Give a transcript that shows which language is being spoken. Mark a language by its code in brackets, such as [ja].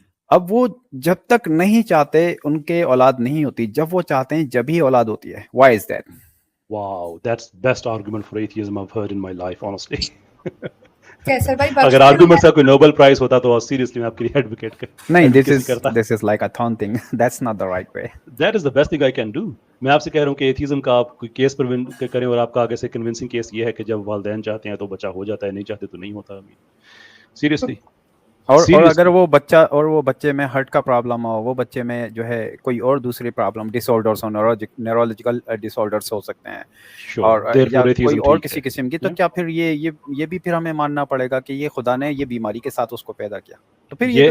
[ur] اب وہ جب تک نہیں چاہتے ان کے اولاد نہیں ہوتی, جب وہ چاہتے ہیں جب ہی اولاد ہوتی ہے. [en] Why is that? Wow, that's best argument for atheism I've heard in my life, honestly. [ur] کیسر بھائی اگر آرگومنٹ کا کوئی نوبل پرائز ہوتا تو سیریسلی میں آپ کے لیے ایڈوکیٹ نہیں, [en] this is like a thorn thing. That's not the right way. That is the best thing I can do. [ur] میں آپ سے کہہ رہا ہوں کہ ایتھیزم کا آپ کوئی کیس پر کریں, اور آپ کا آگے سے کنونسنگ کیس یہ ہے کہ جب والدین چاہتے ہیں تو بچہ ہو جاتا ہے, نہیں چاہتے تو نہیں ہوتا. [en] Seriously. [ur] اور اگر وہ بچے میں ہارٹ کا پرابلم ہو, وہ بچے میں جو ہے کوئی اور دوسری پرابلم, ڈس آرڈرس ہو, نیورولوجیکل ڈس آرڈرس ہو سکتے ہیں, اور یا کوئی اور کسی قسم کی, تو کیا پھر یہ بھی پھر ہمیں ماننا پڑے گا کہ یہ خدا نے یہ بیماری کے ساتھ اس کو پیدا کیا؟ تو پھر یہ